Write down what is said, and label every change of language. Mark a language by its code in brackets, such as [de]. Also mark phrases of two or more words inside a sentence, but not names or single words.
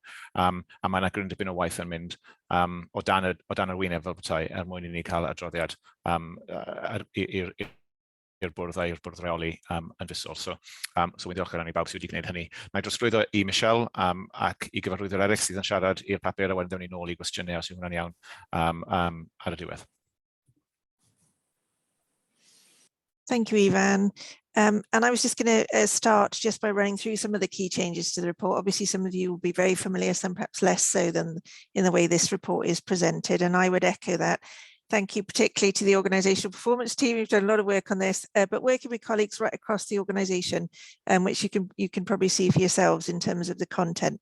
[cy] A mae yna gryn dipyn o waith yn mynd o dan yr wyneb fel petai mwyn i ni cael adroddiad i'r bwrdd a'r bwrdd reoli yn fusol. So wy'n diolchgar i bawb sydd wedi gwneud hynny. Mae'n drosglwyddo i Michelle ac i gyfarwyddwyr eraill sydd yn siarad i'r papur, a wedyn dewn ni nôl i gwestiynau os yw hwnna'n iawn ar y diwedd. [en] Thank you, Ivan. And I was just going to start just by running through some of the key changes to the report. Obviously, some of you will be very familiar, some perhaps less so than in the way this report is presented. And I would echo that. Thank you particularly to the organisational performance team. We've done a lot of work on this, but working with colleagues right across the organisation, which you can probably see for yourselves in terms of the content.